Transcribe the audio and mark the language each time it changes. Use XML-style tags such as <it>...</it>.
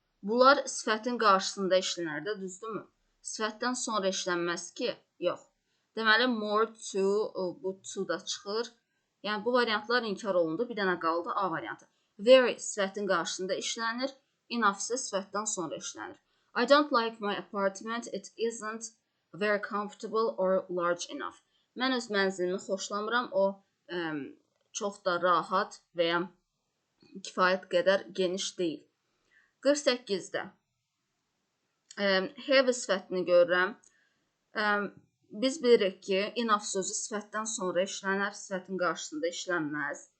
<az>Bunlar sifətin qarşısında işlənər də, düzdürmü? Sifətdən sonra işlənməz ki, yox. Deməli, more to, bu to da çıxır. Yəni, bu variantlar inkar olundu. Bir dənə qaldı A variantı. Very sifətin qarşısında işlənir. Enough isə sifətdən sonra işlənir.</az> <en>I don't like my apartment. It isn't very comfortable or large enough.</en> <az>Mən öz mənzilimi xoşlamıram. O çox da rahat və ya kifayət qədər geniş deyil. 48-də have sifətini görürəm. Biz bilirik ki, enough sözü sifətdən sonra işlənər, sifətin qarşısında işlənməz.</az>